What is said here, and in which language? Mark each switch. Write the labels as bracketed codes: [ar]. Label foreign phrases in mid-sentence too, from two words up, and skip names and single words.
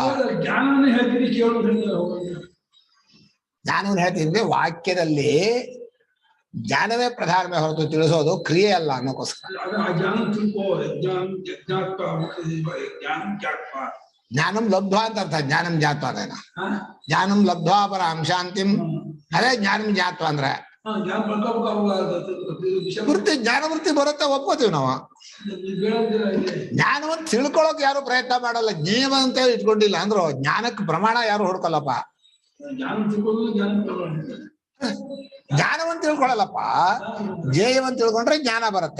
[kn] ಜ್ಞಾನವನ್ನೇ ಹೇಳ್ತೀನಿ ಕೇಳೋದ್ರಿಂದ ಜ್ಞಾನವನ್ನು ಹೇಳ್ತಿದ್ರೆ ವಾಕ್ಯದಲ್ಲಿ ಜ್ಞಾನವೇ ಪ್ರಧಾನವೇ ಹೊರತು ತಿಳಿಸೋದು ಕ್ರಿಯೆ ಅಲ್ಲ ಅನ್ನೋಕ್ಕೋಸ್ಕರ. [sa] ಜ್ಞಾನಂ ಲಬ್ಧ್ವಾ [kn] ಅಂತ ಅರ್ಥ. [sa] ಜ್ಞಾನಂ ಜಾತ್ವ [kn] ಅದೇನ, [sa] ಜ್ಞಾನಂ ಲಬ್ಧ್ವಾ ಪರಾಂ ಶಾಂತಿಂ, [kn] ಅದೇ [sa] ಜ್ಞಾನಂ ಜಾತ್ವ [kn] ಅಂದ್ರೆ ವೃತ್ತಿ. ಜ್ಞಾನ ವೃತ್ತಿ ಬರುತ್ತೆ, ಒಪ್ಕೋತೀವಿ ನಾವು. ಜ್ಞಾನವನ್ನು ತಿಳ್ಕೊಳಕ್ ಯಾರು ಪ್ರಯತ್ನ ಮಾಡಲ್ಲ. ಜ್ಞೇಯವಂತ ಇಟ್ಕೊಂಡಿಲ್ಲ ಅಂದ್ರು ಜ್ಞಾನಕ್ಕೆ ಪ್ರಮಾಣ ಯಾರು ಹುಡ್ಕೊಲ್ಲಪ್ಪ. ಜ್ಞಾನವನ್ನು ತಿಳ್ಕೊಳಲ್ಲಪ್ಪ, ಜ್ಞೇಯವನ್ನು ತಿಳ್ಕೊಂಡ್ರೆ ಜ್ಞಾನ ಬರುತ್ತೆ.